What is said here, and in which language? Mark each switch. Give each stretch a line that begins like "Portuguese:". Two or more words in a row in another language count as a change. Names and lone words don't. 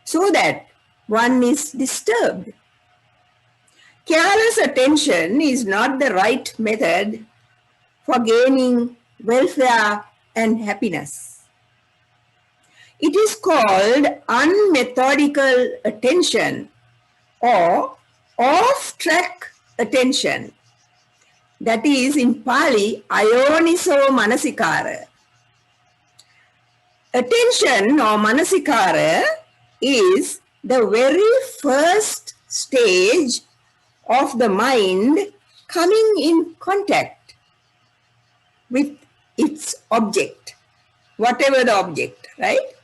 English: so that one is disturbed. Careless attention is not the right method for gaining welfare and happiness. It is called unmethodical attention or off-track attention. That is in Pali,
Pali: ayoniso manasikara.
English: Attention or manasikara is the very first stage of the mind coming in contact with its object, whatever the object, right?